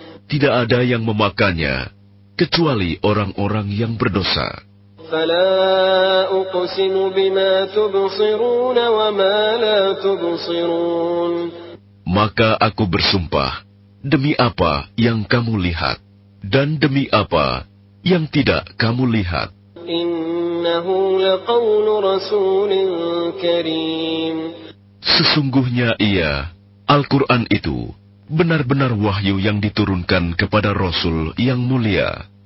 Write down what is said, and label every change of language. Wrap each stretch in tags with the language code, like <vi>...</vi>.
<id>Tidak ada yang memakannya, kecuali orang-orang yang berdosa.</id> <ar>فلا أقسم بما تبصرون وما لا تبصرون.</ar> <id>Maka aku bersumpah demi apa yang kamu lihat dan demi apa yang tidak kamu lihat.</id> <ar>إنه لقول رسول كريم.</ar> <id>Sesungguhnya ia, Al-Quran itu benar-benar wahyu yang diturunkan kepada Rasul yang mulia.</id>